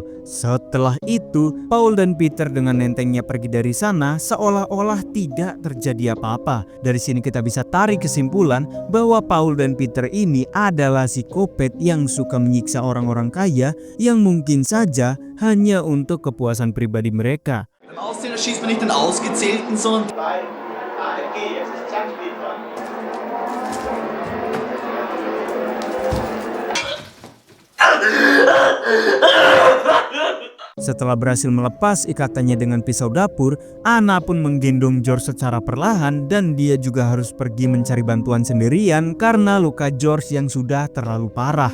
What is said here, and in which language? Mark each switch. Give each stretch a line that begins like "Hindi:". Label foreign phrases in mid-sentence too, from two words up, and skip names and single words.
Indonesian: Setelah itu, Paul dan Peter dengan entengnya pergi dari sana seolah-olah tidak terjadi apa-apa. Dari sini kita bisa tarik kesimpulan bahwa Paul dan Peter ini adalah psikopat yang suka menyiksa orang-orang kaya yang mungkin saja hanya untuk kepuasan pribadi mereka.
German: Beim Auszähler schießt man nicht den Ausgezählten, sondern...
Indonesian: Setelah berhasil melepas ikatannya dengan pisau dapur, Anna pun menggendong George secara perlahan dan dia juga harus pergi mencari bantuan sendirian karena luka George yang sudah terlalu parah.